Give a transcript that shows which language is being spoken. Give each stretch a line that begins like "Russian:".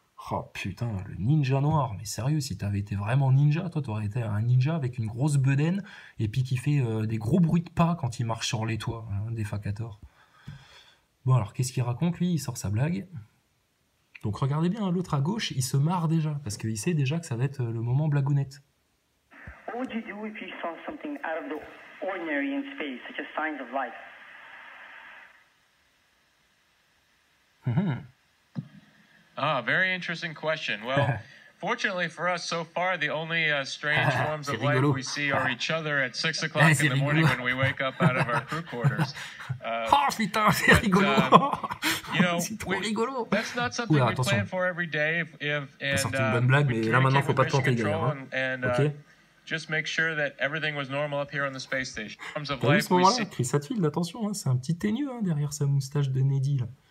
French: Oh putain, le ninja noir, mais sérieux, si t'avais été vraiment ninja, toi t'aurais été un ninja avec une grosse bedaine et puis qui fait des gros bruits de pas quand il marche sur les toits, hein, Defacator. Bon alors, qu'est-ce qu'il raconte lui? Il sort sa blague. Donc regardez bien, l'autre à gauche, il se marre déjà, parce qu'il sait déjà que ça va être le moment blagounette.
English: What would you do if you saw something out of the ordinary in space, such as signs of life? Very interesting question. Well, fortunately for us, so far, the only strange forms of life we see are each other at 6 o'clock in the morning when we wake up out of our crew quarters.
French: Oh putain, c'est rigolo!
English: You know,
French: c'est trop rigolo!
English: That's not something we plan for every day.
French: T'as sorti une bonne blague, mais là maintenant, faut pas te planter, gars. Ok?
English: Just make sure that everything was normal up here on the space station.
French: T'as vu ce moment-là? Chris Hadfield, attention, hein, c'est un petit ténu hein, derrière sa moustache de Neddy, là.